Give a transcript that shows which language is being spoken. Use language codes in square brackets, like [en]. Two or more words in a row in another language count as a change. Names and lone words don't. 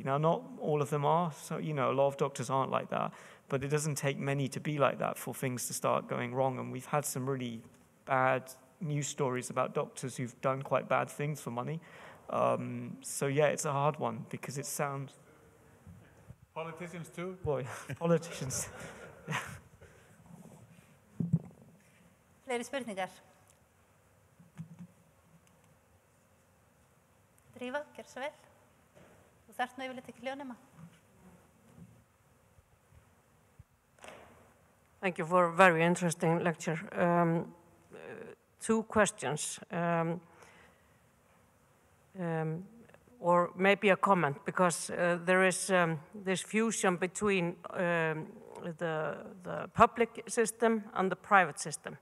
[en] Now, not all of them are, so, a lot of doctors aren't like that, but it doesn't take many to be like that for things to start going wrong, and we've had some really bad news stories about doctors who've done quite bad things for money. So, yeah, it's a hard one, because it sounds... Politicians too? Boy, politicians. [is] Fleiri spurningar? Drífa, gjör svo vel. Þú þarft nú yfirleitt ekki ljónema. [en] Thank you for a very interesting lecture. Two questions, or maybe a comment, because there is this fusion between the public system and the private system.